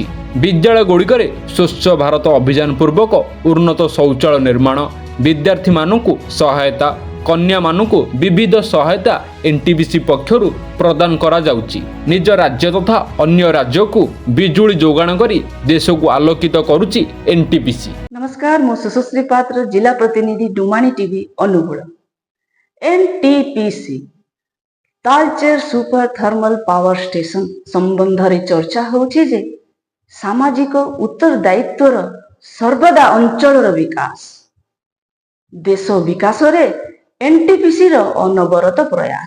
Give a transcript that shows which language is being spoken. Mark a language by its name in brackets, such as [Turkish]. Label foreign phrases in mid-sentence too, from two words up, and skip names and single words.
[Odia] ବିଦ୍ୟାଳୟଗୁଡ଼ିକରେ ସ୍ୱଚ୍ଛ ଭାରତ ଅଭିଯାନ ପୂର୍ବକ ଉନ୍ନତ ଶୌଚାଳୟ ନିର୍ମାଣ, ବିଦ୍ୟାର୍ଥୀମାନଙ୍କୁ ସହାୟତା, କନ୍ୟାମାନଙ୍କୁ ବିବିଧ ସହାୟତା ଏନ୍ଟିପିସି ପକ୍ଷରୁ ପ୍ରଦାନ କରାଯାଉଛି। ନିଜ ରାଜ୍ୟ ତଥା ଅନ୍ୟ ରାଜ୍ୟକୁ ବିଜୁଳି ଯୋଗାଣ କରି ଦେଶକୁ ଆଲୋକିତ କରୁଛି ଏନ୍ଟିପିସି। ନମସ୍କାର, ମୋ ସୁଶ୍ରୀ ପାତ୍ର, ଜିଲ୍ଲା ପ୍ରତିନିଧି ଡୁମାନୀ ଟିଭି ଅନୁଗୁଳ। ଏନଟିପିସି ତାଳଚେର ସୁପର ଥର୍ମାଲ ପାୱାର ଷ୍ଟେସନ ସମ୍ବନ୍ଧରେ ଚର୍ଚ୍ଚା ହେଉଛି ଯେ ସାମାଜିକ ଉତ୍ତରଦାୟିତ୍ୱର ସର୍ବଦା ଅଞ୍ଚଳ ବିକାଶ, ଦେଶ ବିକାଶରେ ଏନଟିପିସିର ଅନବରତ ପ୍ରୟାସ।